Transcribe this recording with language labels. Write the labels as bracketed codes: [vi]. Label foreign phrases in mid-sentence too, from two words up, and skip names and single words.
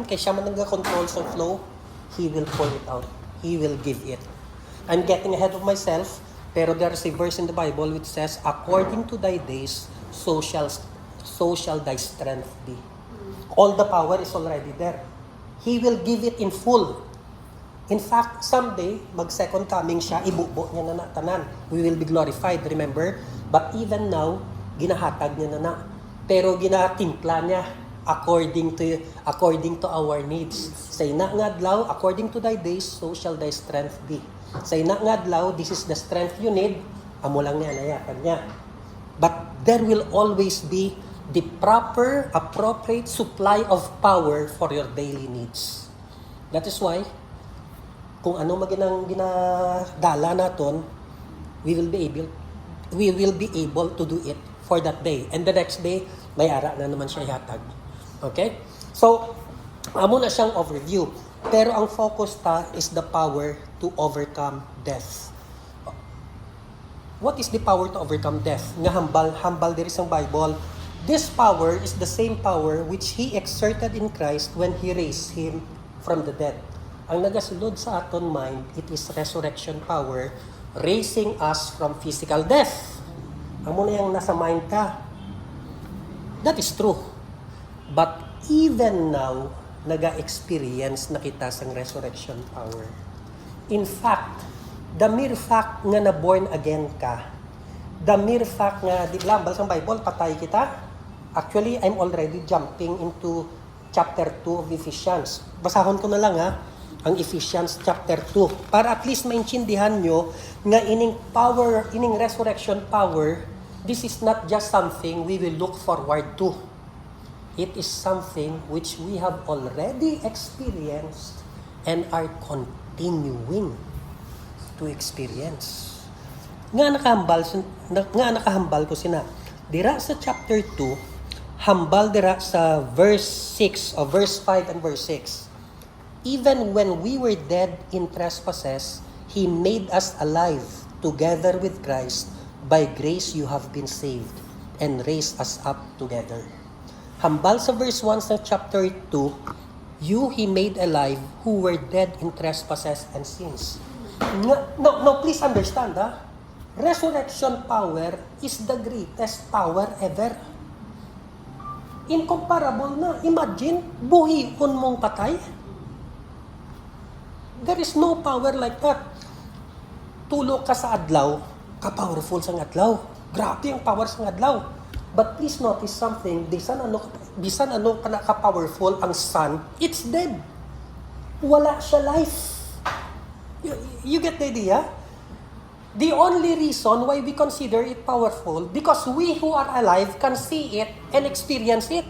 [hil] Kaya siya man nag-control sa flow, [en] He will pour it out. He will give it. I'm getting ahead of myself, pero there's a verse in the Bible which says, according to thy days, so shall thy strength be. All the power is already there. He will give it in full. In fact, someday, [hil] mag-second coming siya, ibubo niya na tanan. [en] We will be glorified, remember? But even now, [hil] ginahatag niya na. Pero ginatimpla niya [en] according to our needs. [hil] Say na nga adlaw, [en] according to thy days, so shall thy strength be. [hil] Say na nga adlaw, [en] this is the strength you need, [hil] amo lang niya, nayakag niya. [en] But there will always be the proper, appropriate supply of power for your daily needs. That is why, [hil] kung ano maginang ginadala naton, [en] we will be able to do it for that day. And the next day, [hil] may ara na naman siya ihatag. Okay? So, amo na siyang overview. Pero ang focus ta [en] is the power to overcome death. What is the power to overcome death? [hil] Nga hambal diri sa Bible. [en] This power is the same power which He exerted in Christ when He raised Him from the dead. [hil] Ang nagasulod sa aton mind, [en] it is resurrection power, raising us from physical death. [hil] Amo na yung nasa mind ka. [en] That is true. But even now, [hil] naga-experience na kita sang [en] resurrection power. In fact, the mere fact [hil] nga na-born again ka, [en] the mere fact [hil] nga, di lambal sa Bible, patay kita. [en] Actually, I'm already jumping into chapter 2 of Ephesians. [hil] Basahon ko na lang ang Ephesians chapter 2. Para at least maintindihan nyo nga ining power, ining resurrection power, [en] this is not just something we will look forward to. It is something which we have already experienced and are continuing to experience. [hil] Nga nakahambal ko sina. Dira sa chapter 2, hambal dira sa verse 6 or verse 5 and verse 6. [en] Even when we were dead in trespasses, He made us alive together with Christ. By grace you have been saved and raised us up together. [hil] Hambal sa verse 1 sa chapter 2, [en] you He made alive who were dead in trespasses and sins. No, please understand, resurrection power is the greatest power ever. [hil] Incomparable na. Imagine, buhihon mong patay. [en] There is no power like that. [hil] Tulog ka sa adlaw, ka-powerful sa adlaw. Grabe ang power sa adlaw. [en] But please notice something, [hil] bisan ano ka-powerful ang sun, [en] it's dead. [hil] Wala siya life. [en] You get the idea? The only reason why we consider it powerful, because we who are alive can see it and experience it.